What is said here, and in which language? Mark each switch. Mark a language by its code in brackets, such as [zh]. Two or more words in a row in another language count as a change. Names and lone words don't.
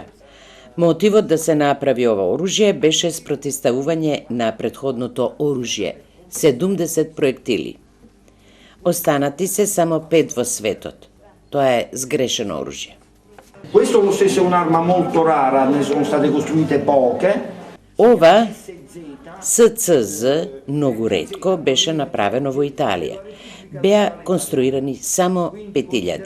[mk] Мотивот да се направи ова оружје беше спротивставување на претходното оружје – 70 проектили. Останати се само 5 во светот. Тоа е сгрешено оружје. [it] Questo lo stesso è un'arma molto rara, ne sono state costruite poche. [mk] Ова СЦЗ многу ретко беше направено во Италија. Беа конструирани само 5000.